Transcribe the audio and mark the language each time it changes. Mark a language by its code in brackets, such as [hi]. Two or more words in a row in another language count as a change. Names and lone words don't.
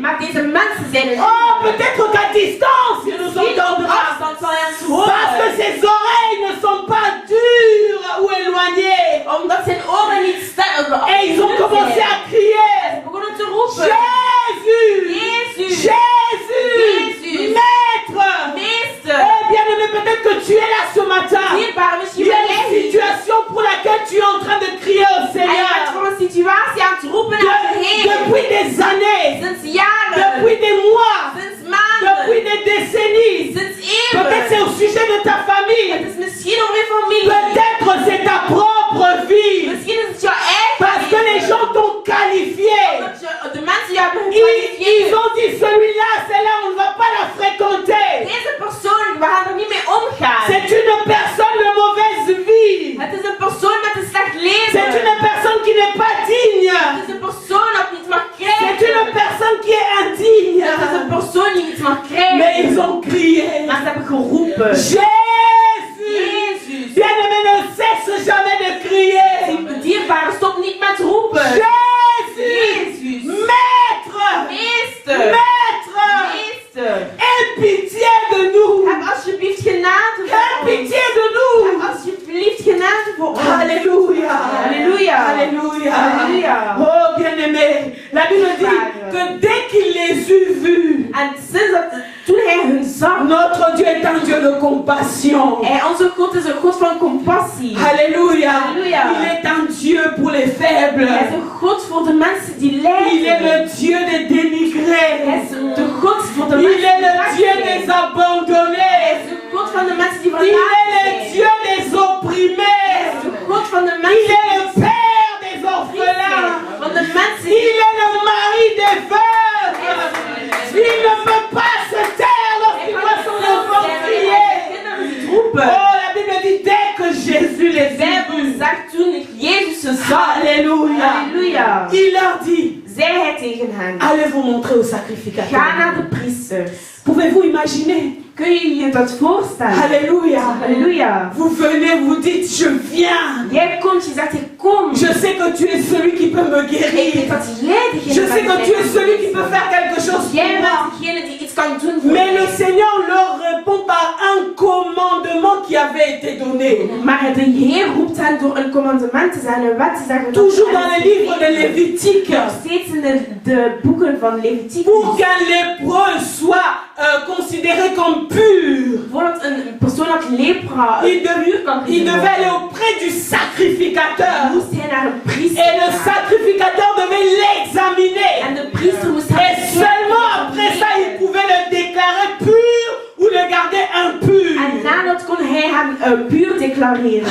[nl] Maar deze mensen zijn er [fr] oh, peut-être qu'à distance, il nous entendra. [nl] afstand zal hij ons [fr] Parce que [nl] horen. [fr] ses oreilles ne sont pas dures ou éloignées. [nl] Omdat zijn oren niet [fr] Et ils ont commencé à crier, [nl] Ze begonnen te roepen. [fr] Jésus, [nl] Jésus. [fr] Jésus, [nl] Jésus. [fr] Maître. [nl] Meester. [fr] Eh bien aimé, peut-être que tu es là ce matin. [nl] Dierbaar, [fr] Il [nl] misschien [fr] y a [nl] ben [fr] une [nl] jij hier. [fr] situation pour laquelle tu es en train de crier au [nl] En je bent [fr] Seigneur. [nl] voor een situatie aan het roepen naar de Heer. [fr] Depuis des années, [nl] Sinds jaren. [fr] depuis des mois, [nl] Sinds maanden. [fr] depuis des décennies. [nl] Sinds [fr] Peut-être c'est [nl] eeuwen. [fr] au sujet de ta famille. [nl] Het is misschien over je familie. [fr] Peut-être c'est ta propre vie. [nl] Misschien is het jouw eigen [fr] Parce que les gens t'ont qualifié. [nl] Omdat de mensen jou hebben [fr] Ils [nl] gekwalificeerd. [fr] ont dit celui-là, celle-là, on ne va pas la fréquenter. [nl] Deze persoon, we gaan er niet mee omgaan. [fr] C'est une personne de mauvaise vie. [nl] Het is een persoon met een slecht [fr] C'est [nl] leven. [fr] une personne qui n'est pas digne. [nl] Het is een persoon dat niet mag [fr] C'est une [nl] krijgen. [fr] personne qui est indigne. [nl] Het is een persoon die niet mag [fr] Mais [nl] krijgen. [fr] ils ont crié. [nl] Maar ze hebben geroepen. [fr] Jésus. [nl] Jezus. [fr] Bien-aimé, ne cesse jamais de crier. [nl] Dierbare, stop niet met roepen. [fr] Jésus. [nl] Jezus. [fr] Maître. [nl] Meester. [fr] Maître. [nl] Meester. [fr] Aie pitié de nous. [nl] Heb alsjeblieft genade [fr] Aie [nl] voor ons. [fr] pitié de [nl] Heb [fr] nous. [nl] alsjeblieft genade voor ons. [fr] Alléluia. Alléluia. Alléluia. Alléluia. Oh, bien-aimé, la Bible dit que dès qu'il les eut vus, [nl] En sinds dat, toen hij hun zag, [fr] notre Dieu est un Dieu de compassion. [nl] onze God is een God van compassie. [fr] Alléluia. [nl] Alléluia. [fr] Il est un Dieu pour les faibles. [nl] Hij is een God voor de mensen die [fr] Il est [nl] lijden. [fr] le Dieu des dénigrés. [nl] Hij is de God voor de [fr] Il [nl] mensen [fr] est [nl] die [fr] le [nl] zwak [fr] Dieu [nl] zijn. [fr] des [nl] Hij [fr] abandonnés. [nl] is de God van de mensen die [fr] Il [nl] verlaten [fr] est le [nl] zijn. [fr] Dieu des [nl] Hij [fr] opprimés. [nl] is de God van de [fr] Il [nl] mensen [fr] est le Père des orphelins. [nl] van de mensen [fr] Il est le mari des veuves. Il ne peut pas se taire lorsqu'il voit son enfant crier. Oh, la Bible dit dès que Jésus les [nl] Zij [fr] a vus. [nl] zag toen Jezus ze zag. [fr] Alléluia. [nl] Halleluja. [fr] Il leur dit, [nl] Zei hij tegen hen. [fr] allez vous montrer au [nl] Ga [fr] sacrificateur. [nl] naar de priesters. [fr] Pouvez-vous imaginer? [nl] Kun je je dat voorstellen? [fr] Alléluia. [nl] Halleluja. [fr] Vous venez, vous dites, je viens. [nl] Jij komt, je zegt ik kom. [fr] Je sais que tu es celui qui peut me [nl] Ik weet [fr] guérir. [nl] dat jij degene [fr] Je sais que [nl] bent [fr] tu [nl] die [fr] es celui qui peut faire quelque chose pour [nl] Jij [fr] moi. [nl] bent degene die iets kan doen voor [fr] Mais le [nl] mij. [fr] Seigneur leur répond par un commandement qui avait été donné. [nl] Maar de Heer roept hen door een commandement te zijn, een wet te zeggen. [fr] Toujours dans le livre de Lévitique. [nl] Nog steeds in de boeken van Leviticus. [fr] Pour qu'un lépreux soit considéré comme pur, [nl] Voordat een persoon dat lepra [fr] il devait aller auprès du sacrificateur. [nl] moest hij naar een priester [fr] Et le [nl] gaan. [fr] sacrificateur devait l'examiner. [nl] En de priester moest [fr] Et [nl] hem [fr] seulement après ça, il pouvait le déclarer pur ou le garder impur. [nl] En nadat kon hij hem puur declareren.